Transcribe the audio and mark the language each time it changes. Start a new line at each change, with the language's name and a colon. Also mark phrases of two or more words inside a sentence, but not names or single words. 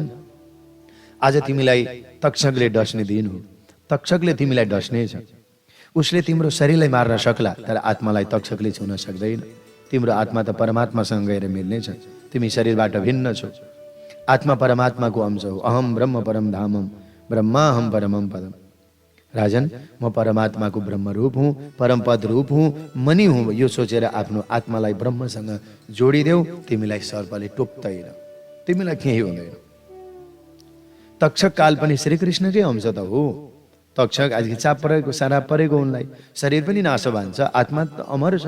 Nepali: आज तिमीलाई तक्षकले डस्ने दिन हो, तक्षकले तिमीलाई डस्नेछ। उसले तिम्रो शरीरलाई मार्न सक्ला, तर आत्मालाई तक्षकले छुन सक्दैन। तिम्रो आत्मा त परमात्मासँग गएर मिल्नेछ, तिमी शरीरबाट भिन्न छौ। आत्मा परमात्माको अंश हो।
Sanskrit: अहम ब्रह्म परम धामम ब्रह्माहम परमम पदम।
Nepali: राजन म परमात्माको ब्रह्म रूप हुँ, परम पद रूप हुँ, मनी हुँ। यो सोचेर आफ्नो आत्मालाई ब्रह्मसँग जोडिदेऊ, तिमीलाई सर्पले टोक्दैन, तिमीलाई केही हुँदैन। तक्षक काल पनि श्रीकृष्णकै अंश त हो। तक्षक आज चाप परेको सारा परेको उनलाई शरीर पनि नासो भन्छ, आत्मा त अमर छ।